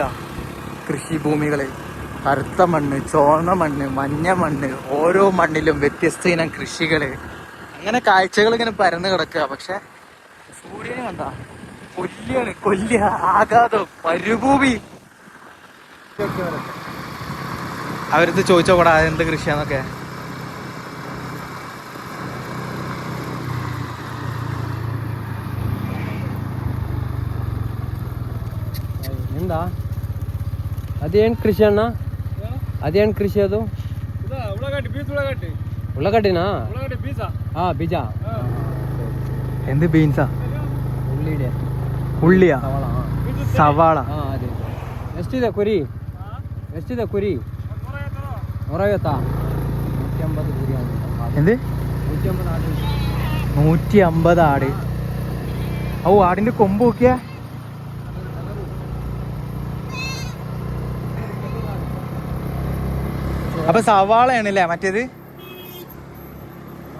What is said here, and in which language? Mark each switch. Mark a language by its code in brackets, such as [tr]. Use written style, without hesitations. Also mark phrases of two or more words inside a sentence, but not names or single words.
[ml] കൃഷിഭൂമികള്, കറുത്ത മണ്ണ്, ചുവന്ന മണ്ണ്, മഞ്ഞ മണ്ണ്, ഓരോ മണ്ണിലും വ്യത്യസ്ത ഇനം കൃഷികള്. അങ്ങനെ കാഴ്ചകൾ ഇങ്ങനെ പരന്ന് കിടക്കുക. പക്ഷെ സൂര്യനെ കണ്ട കൊല്ലിയ ആഘാതം, മരുഭൂമി. അവരത് ചോദിച്ചോടാ എന്ത് കൃഷിയാന്നൊക്കെ. [kn] ಎಂದಾ ಅದೇನು ಕೃಷಿ ಅಣ್ಣ? ಅದೇನು ಕೃಷಿ ಅದು? ಉಳ್ಳಾಗಡ್ಡಿ. ಉಳ್ಳಾಗಡ್ಡಿನಾ? ಬೀಜ. [ml] എന്ത് ബീൻസാ? ഉള്ളിയുടെ ഉള്ളിയാ? സവാള. സവാള. [kn] ಅದೇ ಎಷ್ಟಿದೆ ಕುರಿ? ಎಷ್ಟಿದೆ ಕುರಿ? 150. 150 ಕುರಿ. [ml] എന്ത്? 150 ആട്. 150 ആട്. ഓ, ആടിന്റെ കൊമ്പ് നോക്കിയാ. അപ്പൊ സവാളയാണല്ലേ മറ്റേത്? സവാള.